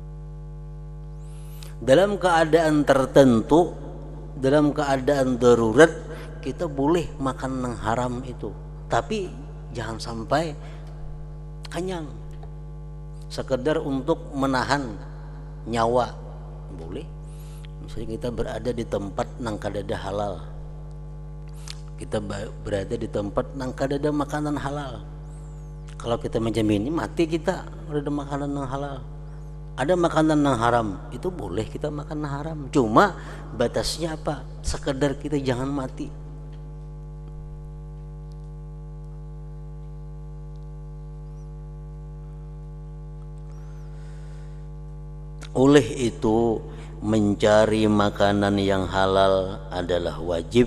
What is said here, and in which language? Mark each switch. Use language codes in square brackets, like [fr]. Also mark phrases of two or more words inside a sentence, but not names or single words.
[id] Dalam keadaan tertentu, dalam keadaan darurat, kita boleh makan yang haram itu, tapi jangan sampai kenyang. Sekedar untuk menahan nyawa boleh. Misalnya kita berada di tempat [bjn] nang kadada [id] halal, kita berada di tempat [bjn] nang kadada [id] makanan halal. Kalau kita menjamin mati kita ada makanan nang halal, ada makanan nang haram, itu boleh kita makan nang haram. Cuma batasnya apa? Sekedar kita jangan mati. Oleh itu mencari makanan yang halal adalah wajib